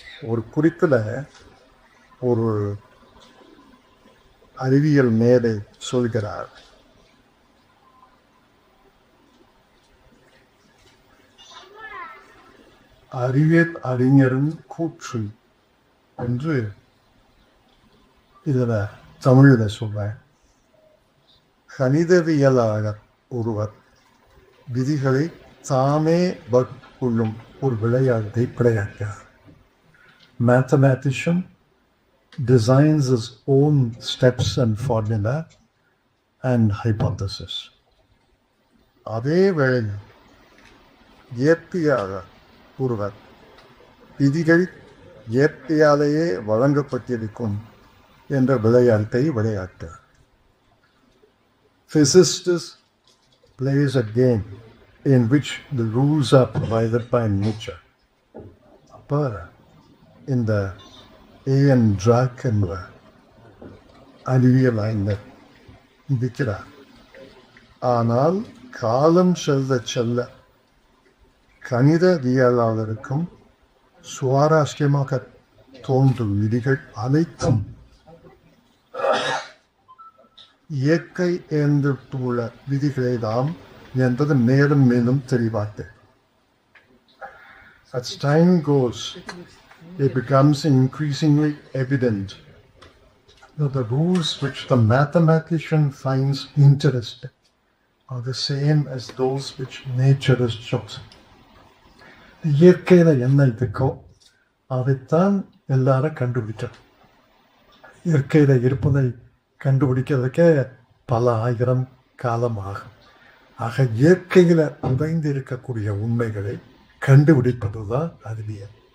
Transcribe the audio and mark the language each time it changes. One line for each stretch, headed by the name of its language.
Tamil: ஒரு குறிப்பில் ஒரு அறிவியல் மேதை சொல்கிறார், அறிவியல் அறிஞரின் கூற்று என்று இதில் தமிழில் சொல்றேன். கணிதவியலாளர் ஒருவர் விதிகளை தாமே வகுக்கும் ஒரு விளையாட்டை விளையாட்டார்.
English: Mathematician designs his own steps and formula and hypothesis.
Tamil: அதே வேளையில் இயற்கையாளர் ஒருவர் விதிகள் இயற்கையாலேயே வழங்கப்பட்டிருக்கும் என்ற விளையாட்டை விளையாட்டார்.
English: Physicist plays a game in which the rules are provided by nature.
Tamil: அப்போ இந்த ஏஎன் டிராக் என்பவர் அறிவியல் அறிஞர் இருக்கிறார். ஆனால் காலம் செல்ல செல்ல கணிதவியலாளருக்கும் சுவாரஸ்யமாக தோன்றும் விதிகள் அனைத்தும் இயற்கை எந்திரத்துள்ள விதிகளை தான் என்பது மேலும் மேலும் தெளிவாக.
English: As time goes, it becomes increasingly evident that the rules which the mathematician finds interesting are the same as those which nature has chosen.
Tamil: இயற்கையில் என்ன இருக்கோ அதைத்தான் எல்லாரும் கண்டுபிடிச்சோம். இயற்கையில் இருப்பதை கண்டுபிடிக்கிறதுக்கே பல ஆயிரம் காலம் ஆகும். ஆக இயற்கையில் உடைந்து இருக்கக்கூடிய உண்மைகளை கண்டுபிடிப்பது தான் அறிவியல்.